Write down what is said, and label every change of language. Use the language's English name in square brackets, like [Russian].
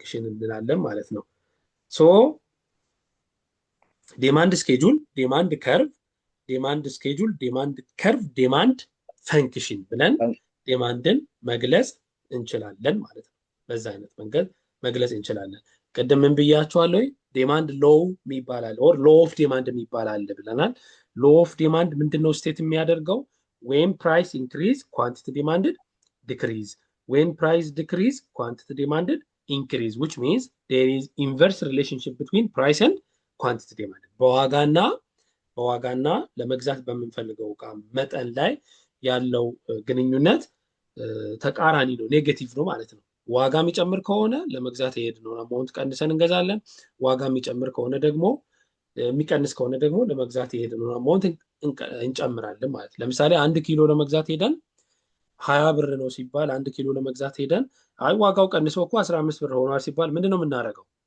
[Amharic] እንላለን ማለት ነው። ሶ ዲማንድ ስኬጁል፣ ዲማንድ ከርቭ፣ ዲማንድ ስኬጁል፣ ዲማንድ ከርቭ፣ ዲማንድ ፈንክሽን ብለን ዲማንድን መግለጽ እንችላለን ማለት ነው። በዛ አይነት መንገድ መግለጽ እንችላለን። ቅድም ምን ብያችኋለሁ? ዲማንድ ሎው ይባላል ኦር ሎ ኦፍ ዲማንድ ይባላል ብለናል። ሎ ኦፍ ዲማንድ ምንድነው ስቴት የሚያደርገው? [English] when price increase quantity demanded decrease, when price decrease quantity demanded increase, which means there is inverse relationship between price and quantity demanded. [Amharic] በዋጋና ለመግዛት በምንፈልገው ዕቃ መጠን ላይ ያለው ግንኙነት ተቃራኒ ነው፣ ኔጌቲቭ ነው ማለት ነው። ዋጋ የሚጨምር ከሆነ ለመግዛት የሄድነውን አማውንት ቀንሰን እንገዛለን። ዋጋ የሚጨምር ከሆነ ደግሞ የሚቀንስ ከሆነ ደግሞ ለመግዛት የሄድነውን አማውንት እንጨምራለን ማለት ነው። ለምሳሌ 1 ኪሎ ለመግዛት ሄደን 20 ብር ነው ሲባል 1 ኪሎ ለመግዛት ሄደን አይ ዋጋው ቀንሶ እኮ 15 ብር ሆኗል ሲባል ምንድነው የምናደርገው?